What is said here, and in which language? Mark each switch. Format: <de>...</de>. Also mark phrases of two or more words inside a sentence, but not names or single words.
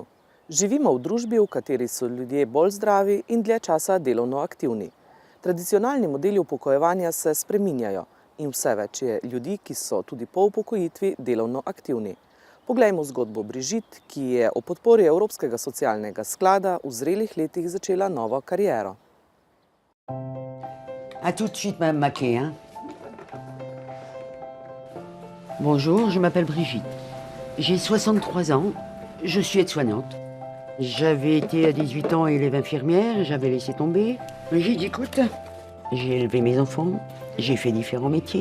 <sl>Živimo v družbi, v kateri so ljudje bolj zdravi in dlje časa delovno aktivni. Tradicionalni modeli upokojevanja se spreminjajo in vse več je ljudi, ki so tudi po upokojitvi delovno aktivni. Poglejmo zgodbo Brigitte, ki je ob podpori Evropskega socialnega sklada v zrelih letih začela novo kariero.</sl> <fr>À tout de suite, Madame Maquet. Hein. Bonjour, je m'appelle Brigitte. J'ai 63 ans, je suis aide-soignante. J'avais été à 18 ans élève infirmière, j'avais laissé tomber. J'ai dit, écoute, j'ai élevé mes enfants, j'ai fait différents métiers.</fr>